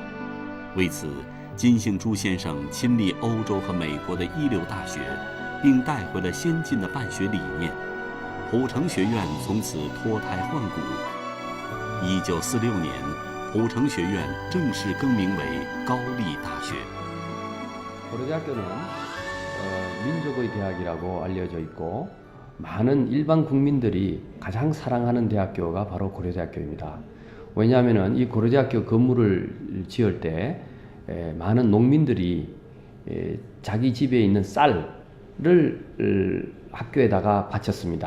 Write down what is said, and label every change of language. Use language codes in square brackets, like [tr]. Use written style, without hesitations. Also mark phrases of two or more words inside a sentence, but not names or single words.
[zh] 为此，金杏珠先生亲历欧洲和美国的一流大学，并带回了先进的办学理念。蒲城学院从此脱胎换骨。1946年，蒲城学院正式更名为高丽大学。 [ko] 고려대학교는 민족의 대학이라고 알려져 있고 많은 일반 국민들이 가장 사랑하는 대학교가 바로 고려대학교입니다. 왜냐하면 이 고려대학교 건물을 지을 때 많은 농민들이 자기 집에 있는 쌀을 학교에다가 바쳤습니다.